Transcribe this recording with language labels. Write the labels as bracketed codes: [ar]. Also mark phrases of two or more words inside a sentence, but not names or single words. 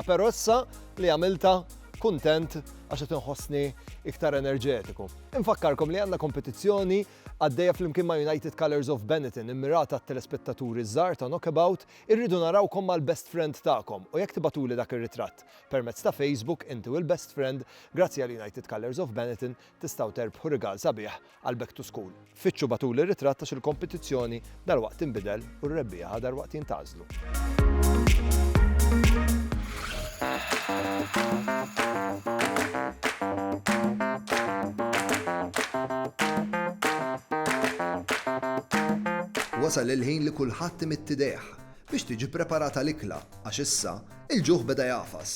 [mt] Però issa li għamilta kuntent għax qed inħossni iktar enerġetiku. Infakkarkom li għandna kompetizzjoni għaddejja flimkien ma' United Colors of Benetton immirata għat-telespettaturi żgħar ta' Knockabout irridu narawkom mal- [en] best friend [mt] tagħkom u jekk tibatuli dak ir-ritratt permezz ta' Facebook intu il- [en] best friend [mt] grazzi għal United Colors of Benetton tistgħu terbħu rigal sabiħ għal Back to School. Fitxu batuli ir-ritratt għax il-kompetizzjoni dalwaqt inbidel u r-rebbieħa dalwaqt jintgħażlu. Wasal il-ħin li kulħadd imittideħ biex tiġi preparata l-ikla għax issa il-ġuħ beda jafas.